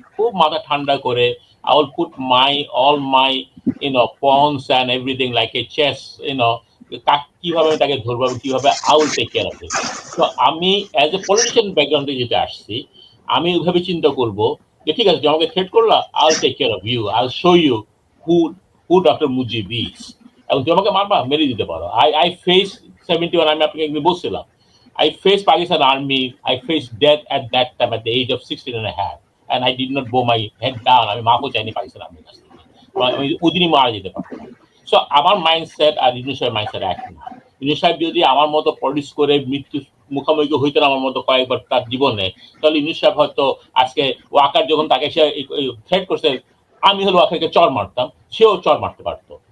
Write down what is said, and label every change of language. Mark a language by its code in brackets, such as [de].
[bn] খুব মাথা ঠান্ডা করে [en] I will put all my pawns and everything like a chess, [bn] কিভাবে তাকে ধরবো, কিভাবে [en] I will take care of him. [bn] তো আমি অ্যাজ এ পলিটিশিয়ান ব্যাকগ্রাউন্ডে যেটা আসছি, আমি ওইভাবে চিন্তা করবো যে ঠিক আছে, আমাকে থ্রেট করলা, [en] I will take care of you, I will show you who doctor Mujib is, [bn] এবং তুমি আমাকে মারবা, মেরে দিতে পারো। [en] I face 71, [bn] আমি আপনাকে বলছিলাম, [en] I faced Pakistan army, I faced death at that time at the age of 16 and a half, and I did not bow my head down. [bn] আমি মাফও চাইনি পাকিস্তান আর্মির কাছ থেকে, আমি ওদিনই মারা যেতে পারতাম। সো আমার মাইন্ডসেট আর ইউনূস সাহেবের মাইন্ডসেট এক না। ইউনূস সাহেব যদি আমার মতো পলিটিক্স করে মৃত্যু মুখোমুখি হইতেন আমার মতো কয়েকবার তার জীবনে, তাহলে ইউনূস সাহেব হয়তো আজকে ওয়াকার যখন তাকে সে থ্রেট করছে, আমি হলো ওয়াকারকে চর মারতাম, সেও চর মারতে পারতো।